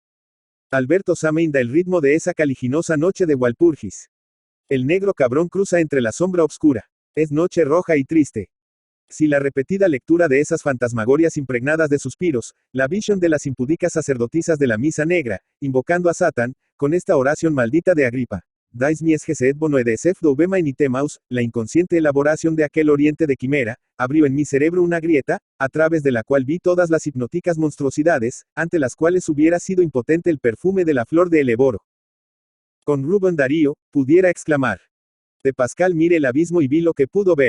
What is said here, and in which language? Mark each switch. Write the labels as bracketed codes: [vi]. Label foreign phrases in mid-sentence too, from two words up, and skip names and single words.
[es] Alberto Samain da el ritmo de esa caliginosa noche de Walpurgis. El negro cabrón cruza entre la sombra obscura. Es noche roja y triste. Si la repetida lectura de esas fantasmagorias impregnadas de suspiros, la visión de las impudicas sacerdotisas de la misa negra, invocando a Satán, con esta oración maldita de Agripa, Dais mies gesed bono edesef dovema initemaus, la inconsciente elaboración de aquel oriente de quimera, abrió en mi cerebro una grieta, a través de la cual vi todas las hipnóticas monstruosidades, ante las cuales hubiera sido impotente el perfume de la flor de Eleboro. Con Rubén Darío, pudiera exclamar. De Pascal mire el abismo y vi lo que pudo ver.